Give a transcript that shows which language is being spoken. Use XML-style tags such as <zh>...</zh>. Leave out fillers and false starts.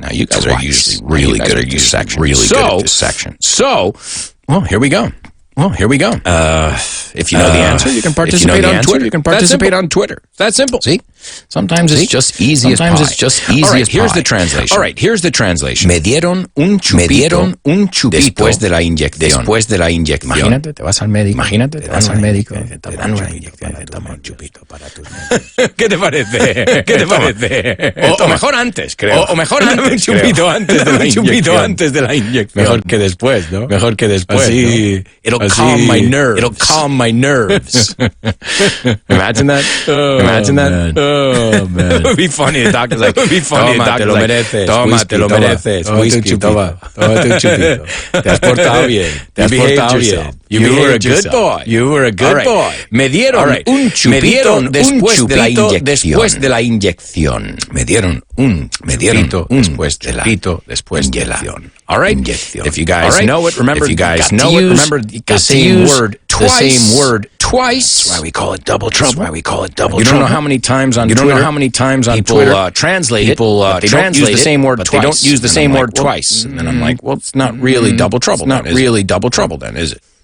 <en>Now, you guys are usually really good at this section. So, well, here we go. If you know the answer, you can participate on Twitter. That's simple. It's that simple. See? Sometimes it's just easy as pie. Sometimes it's just easy as pie. Here's the translation. All right, here's the translation.</en> <es>Me dieron un chupito después de la inyección. Imagínate, te vas al médico. Te dan una inyección. Toma un chupito para tus médicos. ¿Qué te parece? ¿Qué te parece? O mejor antes, creo. O mejor antes, un chupito antes de la inyección. Un chupito antes de la inyección. Mejor que después, ¿no? Mejor que después. Así, ¿no?</es> <en>It'll calm my nerves. It'll calm my nerves. Imagine that. Imagine that. Oh, man. It would be funny. The doctor's like,</en> <es>toma, te lo mereces. Toma, te lo mereces. Whisky, toma. Tómate un chupito. Te has portado bien. Te has portado bien.</es> <en>You were a good boy. You were a good boy.</en> <es>Me dieron un chupito después de la inyección. Me dieron un chupito después de la inyección.</es> <en>All right. If you guys know it, remember. If you guys know it, remember the same word twice. That's why we call it double trouble. You don't know how many times on Twitter translate it. They don't use the same word twice. They don't use the same word twice. And then I'm like, well, it's not really double trouble. It's not really double trouble then, is it?</en>